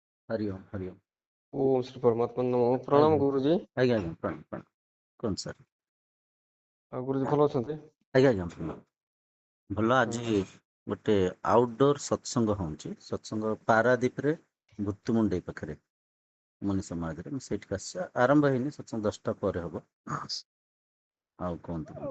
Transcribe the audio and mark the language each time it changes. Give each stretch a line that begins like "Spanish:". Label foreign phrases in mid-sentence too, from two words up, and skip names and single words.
Hindi: हरिओम हरिओम।
Sanskrit: ओम श्री परमात्मा नमः।
Hindi: आज्ञा प्रणाम गुरुजी। आज्ञा आज्ञा प्रणाम प्रणाम। कौन सर?
Odia: ଆଉ ଗୁରୁଜୀ ଭଲ ଅଛନ୍ତି? ଆଜ୍ଞା ଆଜ୍ଞା ଭଲ ଭଲ। ଆଜି ହଁ ଗୋଟେ ଆଉଟଡୋର ସତ୍ସଙ୍ଗ ହଉଛି, ସତ୍ସଙ୍ଗ ପାରାଦୀପରେ ଭୁତୁମୁଣ୍ଡେଇ ପାଖରେ ମନୀଷା ମହାଦେବ। ମୁଁ ସେଇଠିକି ଆସିଛି, ଆରମ୍ଭ ହେଇନି, ସତ୍ସଙ୍ଗ 10ଟା ପରେ ହବ। ଆଉ କୁହନ୍ତୁ କଣ